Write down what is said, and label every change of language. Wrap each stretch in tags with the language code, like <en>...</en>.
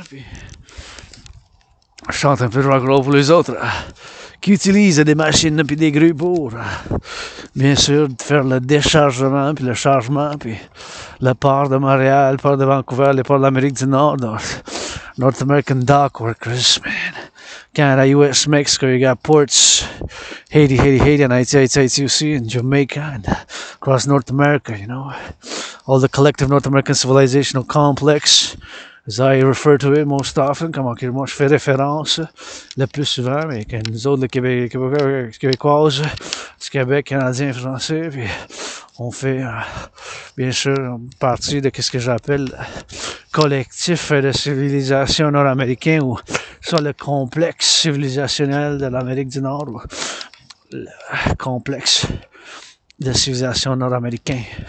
<fr>Puis je chante un peu de rock and roll pour les autres qui utilisent des machines puis des grues pour bien sûr faire le déchargement puis le chargement, puis le port de Montréal, le port de Vancouver, les ports de l'Amérique du Nord,</fr> <en>North American dock workers, man. Canada, US, Mexico, you got ports, Haiti, and Haiti, and Jamaica, and across North America, you know. All the collective North American civilizational complex, as I refer to it most often,</en> <fr>comme moi je fais référence le plus souvent, mais que nous autres, les Québécoises, du Québec, Canadien, Français, puis on fait bien sûr partie de ce que j'appelle Collectif de Civilisation nord-américain, ou soit le complexe civilisationnel de l'Amérique du Nord, ou le complexe de civilisation nord-américain.</fr>